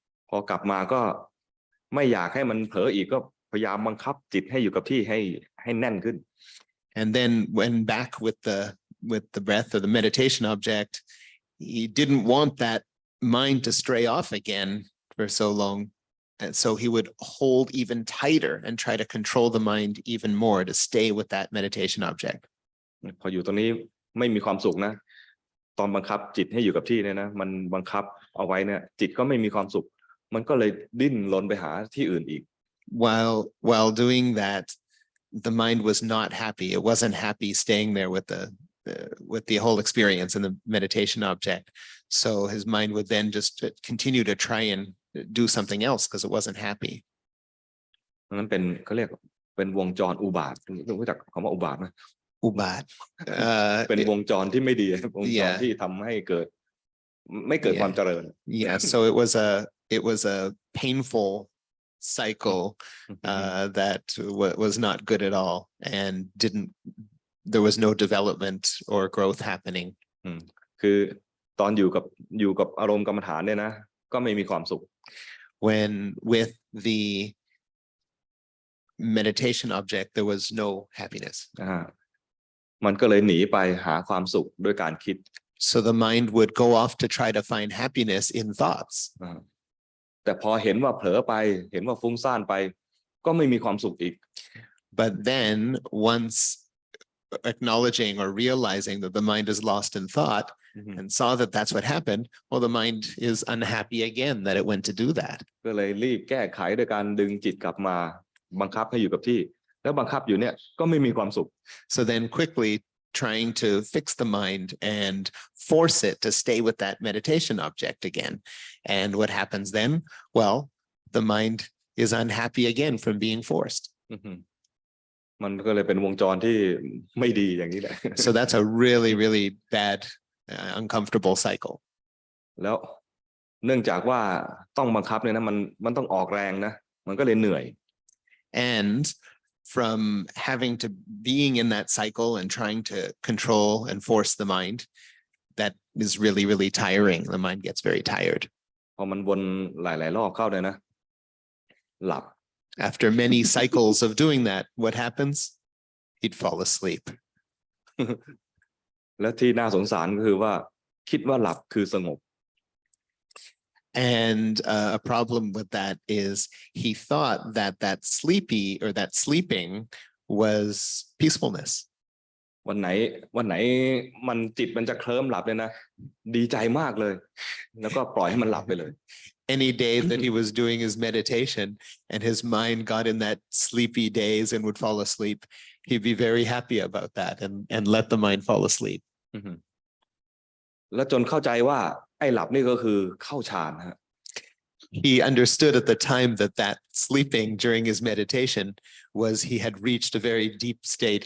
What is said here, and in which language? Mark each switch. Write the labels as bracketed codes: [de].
[th] พอกลับมาก็ไม่อยากให้มันเผลออีกก็พยายามบังคับจิตให้อยู่กับที่ให้แน่นขึ้น [en] And then when back with the breath or the meditation object, he didn't want that mind to stray off again for so long. And so he would hold even tighter and try to control the mind even more to stay with that meditation object. [th] พออยู่ตรงนี้ไม่มีความสุขนะตอนบังคับจิตให้อยู่กับที่เนี่ยนะมันบังคับเอาไว้เนี่ยจิตก็ไม่มีความสุขมันก็เลยดิ้นรนไปหาที่อื่นอีก [en] While doing that, the mind was not happy. It wasn't happy staying there with the whole experience and the meditation object. So his mind would then just continue to try and do something else because it wasn't happy. [th] นั้นเป็นเขาเรียกเป็นวงจรอุบาทรู้จักคำว่าอุบาทไหม Ubat. เป็นวงจรที่ไม่ดีวงจรที่ทำให้เกิดไม่เกิดความเจริญ [en] Yeah, so it was a painful cycle that was not good at all and there was no development or growth happening. [th] คือตอนอยู่กับอารมณ์กรรมฐานเนี่ยนะก็ไม่มีความสุข [en] When with the meditation object there was no happiness. [th] มันก็เลยหนีไปหาความสุขด้วยการคิด [en] So the mind would go off to try to find happiness in thoughts. [th] แต่พอเห็นว่าเผลอไปเห็นว่าฟุ้งซ่านไปก็ไม่มีความสุขอีก [en] But then once acknowledging or realizing that the mind is lost in thought and saw that that's what happened, well, the mind is unhappy again that it went to do that. [th] ก็เลยรีบแก้ไขด้วยการดึงจิตกลับมาบังคับให้อยู่กับที่แล้วบังคับอยู่เนี่ยก็ไม่มีความสุข [en] So then quickly trying to fix the mind and force it to stay with that meditation object again. And what happens then? Well, the mind is unhappy again from being forced. [th] มันก็เลยเป็นวงจรที่ไม่ดีอย่างนี้แหละ [en] So that's a really, really bad, uncomfortable cycle. [th] แล้วเนื่องจากว่าต้องบังคับเนี่ยนะมันต้องออกแรงนะมันก็เลยเหนื่อย [en] And from having to being in that cycle and trying to control and force the mind, that is really, really tiring. The mind gets very tired. [th] พอมันวนหลายๆรอบเข้าเลยนะหลับ [en] After many cycles of doing that, what happens? He'd fall asleep. [th] และที่น่าสงสารก็คือว่าคิดว่าหลับคือสงบ [en] And a problem with that is he thought that that sleepy or that sleeping was peacefulness. [th] วันไหนมันจิตมันจะเคลิ้มหลับเลยนะดีใจมากเลยแล้วก็ปล่อยให้มันหลับไปเลย [en] Any day that he was doing his meditation and his mind got in that sleepy daze and would fall asleep, he'd be very happy about that and let the mind fall asleep. [th] แล้วจนเข้าใจว่าไอ้หลับนี่ก็คือเข้าฌานฮะ [en] He understood at the time that that sleeping during his meditation was he had reached a very deep state.